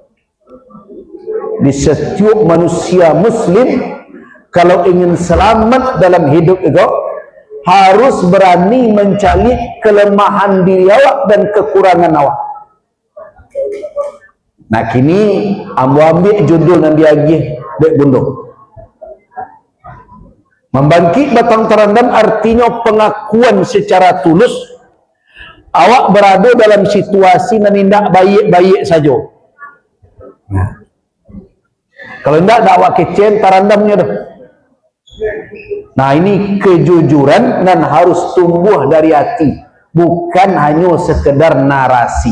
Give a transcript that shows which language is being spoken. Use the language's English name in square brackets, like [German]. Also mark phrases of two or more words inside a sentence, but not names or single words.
[Indonesian] Di setiap manusia muslim, kalau ingin selamat dalam hidup itu, harus berani mencari kelemahan diri awak dan kekurangan awak. [Minangkabau] Nah kini ambil judul yang diagih dek bundo. [Indonesian] Membangkit batang terendam artinya pengakuan secara tulus awak berada dalam situasi yang tidak baik-baik saja. Nah, kalau tidak awak kecil terendamnya dah. Nah ini kejujuran dan harus tumbuh dari hati, bukan hanya sekedar narasi.